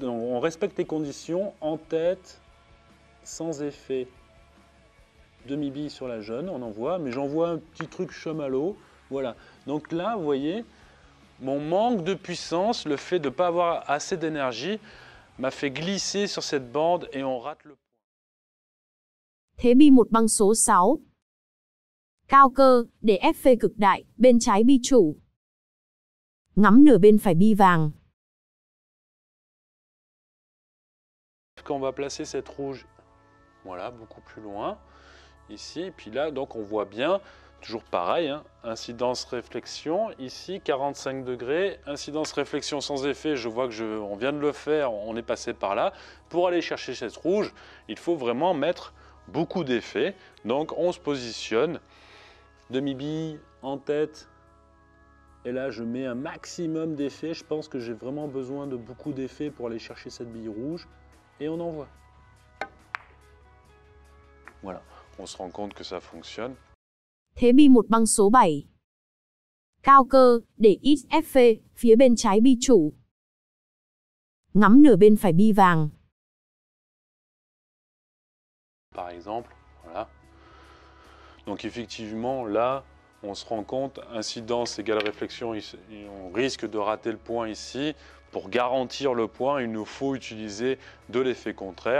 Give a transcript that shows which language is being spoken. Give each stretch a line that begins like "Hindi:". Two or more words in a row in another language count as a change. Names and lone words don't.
French: On respecte les conditions, en tête, sans effet. Demi-bille sur la jaune, on envoie, mais j'envoie un petit truc chamallow. Voilà. Donc là, vous voyez, mon manque de puissance, le fait de ne pas avoir assez d'énergie, m'a fait glisser sur cette bande et on rate le point.
Vietnamese: Thế bi một băng số 6. Cao cơ, để ép phê cực đại, bên trái bi chủ. Ngắm nửa bên phải bi vàng.
French: Quand on va placer cette rouge, voilà, beaucoup plus loin, ici, et puis là, donc on voit bien, toujours pareil, hein, incidence-réflexion, ici 45 degrés, incidence-réflexion sans effet, je vois que on vient de le faire, on est passé par là. Pour aller chercher cette rouge, il faut vraiment mettre beaucoup d'effets, donc on se positionne, demi-bille en tête, et là je mets un maximum d'effets, je pense que j'ai vraiment besoin de beaucoup d'effets pour aller chercher cette bille rouge, et on envoie. Voilà, on se rend compte que ça fonctionne.
Vietnamese: Thế bi một băng số 7. Cao cơ, để ít ép phê, phía bên trái bi chủ. Ngắm nửa bên phải bi vàng.
French: Par exemple, voilà. Donc effectivement, là, on se rend compte, incidence égale réflexion, on risque de rater le point ici. Pour garantir le point, il nous faut utiliser de l'effet contraire.